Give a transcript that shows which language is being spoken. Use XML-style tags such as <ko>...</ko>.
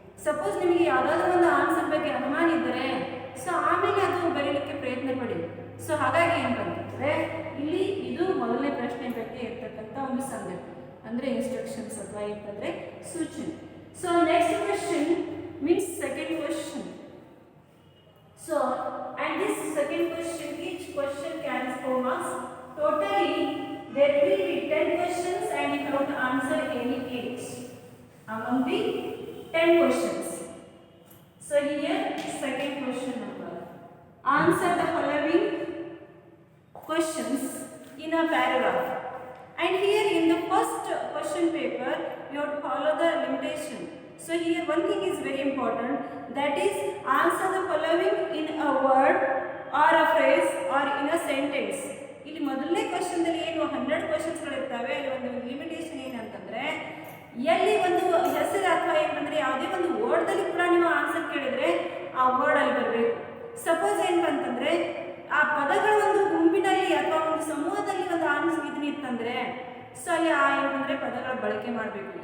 <kn>Suppose ನಿಮಗೆ ಯಾವುದಾದ್ರೂ ಒಂದು ಆನ್ಸರ್ ಬಗ್ಗೆ ಅನುಮಾನ ಇದ್ದರೆ ಸೊ ಆಮೇಲೆ ಅದು ಬರೀಲಿಕ್ಕೆ ಪ್ರಯತ್ನ ಪಡಿ. ಸೊ ಹಾಗಾಗಿ ಏನಂತಂದರೆ ಇಲ್ಲಿ ಇದು ಮೊದಲನೇ ಪ್ರಶ್ನೆ ಬಗ್ಗೆ ಇರ್ತಕ್ಕಂಥ ಒಂದು ಸಂಗತಿ ಅಂದರೆ ಇನ್ಸ್ಟ್ರಕ್ಷನ್ಸ್ ಅಥವಾ ಏನಂದರೆ ಸೂಚನೆ.</kn> <en>So next question means second question. So and this second question, each question carries 4 marks. Totally there will be 10 questions and you have to answer any 8 among the 10 questions. So here second question number, answer the following questions in a paragraph. And here in the first question paper you have to follow the limitation. So here one thing is very important, that is answer the following in a word or a phrase or in a sentence.</en> <kn>ಇಲ್ಲಿ ಮೊದಲನೇ ಕ್ವಶನ್ದಲ್ಲಿ ಏನು 100 ಕ್ವಶನ್ಸ್ಗಳು ಇರ್ತವೆ, ಅಲ್ಲಿ ಒಂದು limitation ಏನಂತಂದರೆ ಎಲ್ಲಿ ಒಂದು ಹೆಸರು ಅಥವಾ ಏನಂದರೆ ಯಾವುದೇ ಒಂದು ವರ್ಡ್ದಲ್ಲಿ ಕೂಡ ನೀವು ಆನ್ಸರ್ ಕೇಳಿದರೆ ಆ ವರ್ಡಲ್ಲಿ ಬರಬೇಕು. ಸಪೋಸ್ ಏನಂತಂದರೆ ಆ ಪದಗಳ ಒಂದು ಗುಂಪಿನಲ್ಲಿ ಅಥವಾ ಒಂದು ಸಮೂಹದಲ್ಲಿ ಒಂದು ಆನ್ಸರ್ ಇದನ್ನಿತ್ತಂದರೆ ಸೊ ಅಲ್ಲಿ ಏನಂದರೆ ಪದಗಳ ಬಳಕೆ ಮಾಡಬೇಕು.</kn>